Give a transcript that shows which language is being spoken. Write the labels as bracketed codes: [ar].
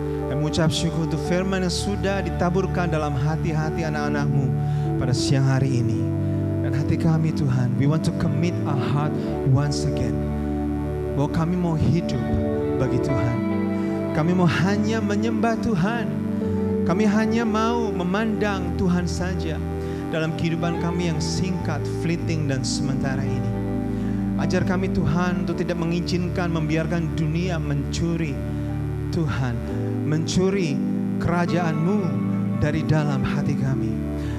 [id] Kami mengucap syukur untuk firman yang sudah ditaburkan dalam hati-hati anak-anak-Mu pada siang hari ini. Dan hati kami Tuhan, [en] we want to commit our heart once again. [id] Bahwa kami mau hidup bagi Tuhan. Kami mau hanya menyembah Tuhan. Kami hanya mau memandang Tuhan saja dalam kehidupan kami yang singkat, fleeting dan sementara ini. Ajar kami Tuhan untuk tidak mengizinkan, membiarkan dunia mencuri Tuhan, mencuri kerajaan-Mu dari dalam hati kami.